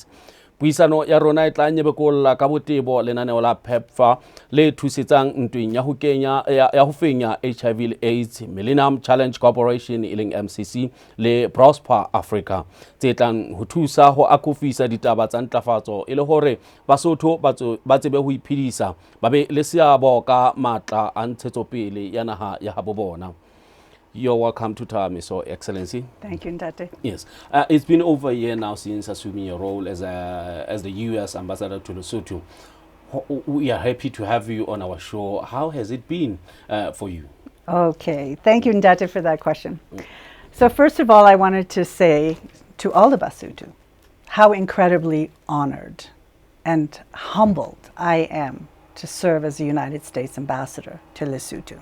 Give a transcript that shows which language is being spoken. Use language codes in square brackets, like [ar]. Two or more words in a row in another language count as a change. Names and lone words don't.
[st] Puisano ya rona e tla nyebekolla ka botebo lenaneo la PEPFAR le thusetsang ntweng ya ho fenya HIV le AIDS, Millennium Challenge Corporation e leng MCC le Prosper Africa, tse tlang ho thusa ho akofisa ditaba tsa ntlafatso e le hore Basotho ba tsebe ho iphedisa, ba be le seabo ka matla a ntshetsopele ya naha ya habo bona. [en] You're welcome to Thahameso, Excellency. Thank you, Ndate. Yes. It's been over a year now since assuming your role as the US Ambassador to Lesotho. We are happy to have you on our show. How has it been for you? Okay, thank you, Ndate, for that question. So first of all, I wanted to say to all of Basotho how incredibly honored and humbled I am to serve as the United States Ambassador to Lesotho.